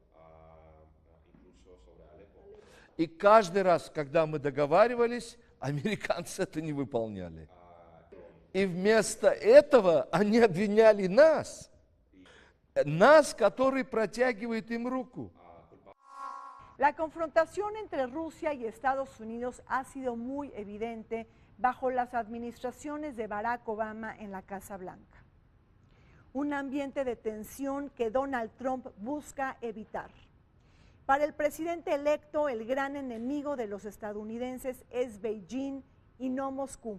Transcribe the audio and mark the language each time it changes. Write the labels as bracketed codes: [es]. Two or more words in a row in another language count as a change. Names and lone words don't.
[ru] И каждый раз, когда мы договаривались, американцы это не выполняли. И вместо этого они обвиняли нас, который протягивает им руку. [es] La confrontación entre Rusia y Estados Unidos ha sido muy evidente bajo las administraciones de Barack Obama en la Casa Blanca. Un ambiente de tensión que Donald Trump busca evitar. Para el presidente electo, el gran enemigo de los estadounidenses es Beijing y no Moscú.